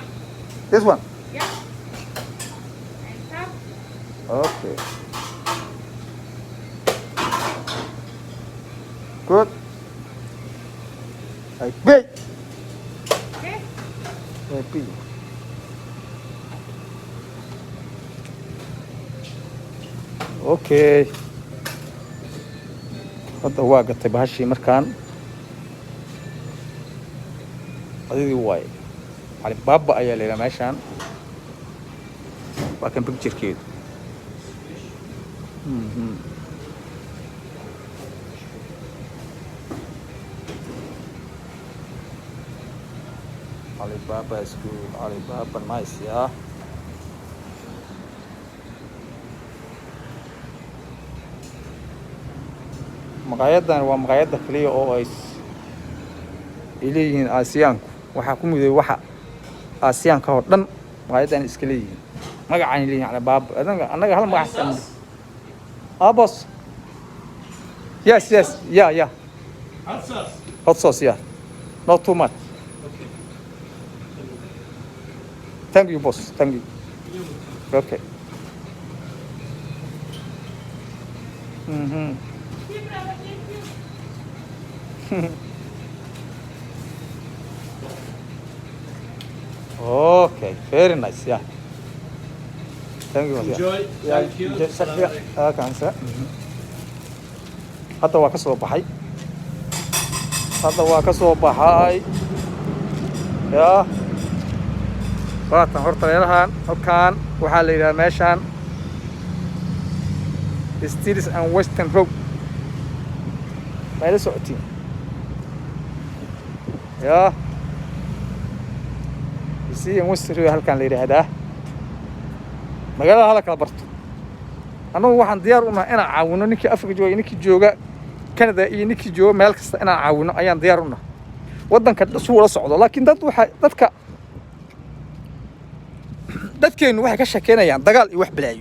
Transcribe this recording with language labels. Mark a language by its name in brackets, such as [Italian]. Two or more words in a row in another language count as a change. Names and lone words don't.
[English] This one. Yeah. And tap. Okay. Good. I pay. Okay. I pay. Okay. [Somali] Hadda waa gatay bahashii markaan adidii waay Alibaba ayaa la yidhaha meeshaan waa kan picturekeedu Alibaba [English] is good. Alibaba nice, yeah. [Somali] Maqaayadan waa maqaayada kaliya oo ay leeyihiin Aasiyaanku. Waxaa ku miday waxa Aasiyaanka oo dhan maqaayadan iska leeyihiin. Magacaan leeyihiin Alibaba. Anaga hal magac san. [English] Boss. Yes, yes. Yeah. Hot sauce. Hot sauce, yeah. Not too much. Okay. Thank you, boss. Thank you. Okay. Keep brother, thank you. Okay, very nice, yeah. Thank you. Enjoy. Yeah. Thank you. Yeah, [Arabic] Salaam alaikum. [Somali] kansa. Hadda waa ka soo baxay. [English] Yeah. [Somali] Waatan horta meelahan halkaan waxaa la yidhaha meeshaan Steeles and Western Road. Meela socotiin. [English] Yeah. [Somali] Steeles and Western Road halkaan la yidhaahdaa. Magaalada hala kala barto. Anagu waxaan diyaar u nahay inaan caawino ninkii Afrika jooga, ninkii jooga Canada iyo ninkii jooga meel kasta inaan caawino ayaan diyaar u nahay. Waddanka suu la socdo, laakiin dadkeenu waxay ka sheekeynayaan dagaal iyo wax balaayo.